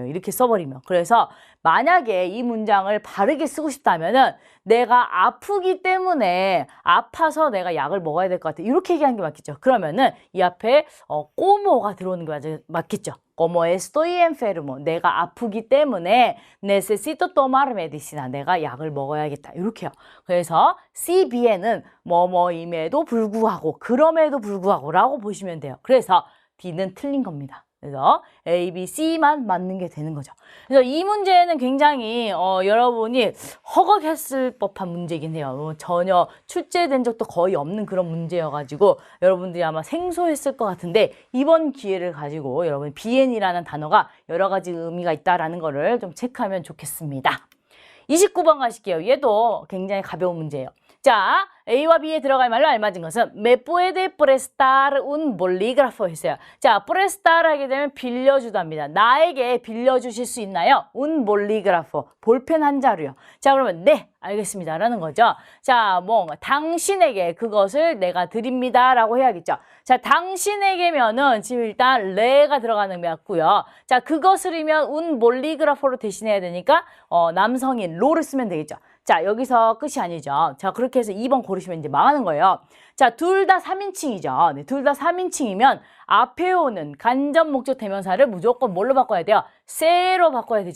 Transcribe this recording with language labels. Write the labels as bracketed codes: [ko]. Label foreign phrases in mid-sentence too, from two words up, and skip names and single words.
[ko] 이렇게 써버리면. 그래서 만약에 이 문장을 바르게 쓰고 싶다면은 내가 아프기 때문에 아파서 내가 약을 먹어야 될 것 같아. 이렇게 얘기하는 게 맞겠죠. 그러면은 이 앞에 꼬모가 들어오는 게 맞겠죠. [es] como estoy enfermo. [ko] 내가 아프기 때문에 [es] necesito tomar medicina. [ko] 내가 약을 먹어야겠다. 이렇게요. 그래서 CBN은 뭐뭐임에도 불구하고 그럼에도 불구하고라고 보시면 돼요. 그래서 D는 틀린 겁니다. 그래서 A, B, C만 맞는 게 되는 거죠. 그래서 이 문제는 굉장히 여러분이 허걱했을 법한 문제긴 해요. 전혀 출제된 적도 거의 없는 그런 문제여가지고 여러분들이 아마 생소했을 것 같은데 이번 기회를 가지고 여러분 비엔이라는 단어가 여러 가지 의미가 있다라는 거를 좀 체크하면 좋겠습니다. 29번 가실게요. 얘도 굉장히 가벼운 문제예요. 자, A와 B에 들어갈 말로 알맞은 것은 [es] me puede prestar un bolígrafo [ko] 했어요. 자, prestar 하게 되면 빌려주답니다. 나에게 빌려주실 수 있나요? [es] un bolígrafo, [ko] 볼펜 한 자루요. 자, 그러면 네, 알겠습니다. 라는 거죠. 자, 뭐 당신에게 그것을 내가 드립니다. 라고 해야겠죠. 자, 당신에게면은 지금 일단 레가 들어가는 의미 같고요. 자, 그것을이면 [es] un bolígrafo [ko] 로 대신해야 되니까 남성인 로를 쓰면 되겠죠. 자, 여기서 끝이 아니죠. 자, 그렇게 해서 2번 고르시면 이제 망하는 거예요. 자, 둘 다 3인칭이죠. 네, 둘 다 3인칭이면 앞에 오는 간접 목적 대명사를 무조건 뭘로 바꿔야 돼요? 세로 바꿔야 되죠.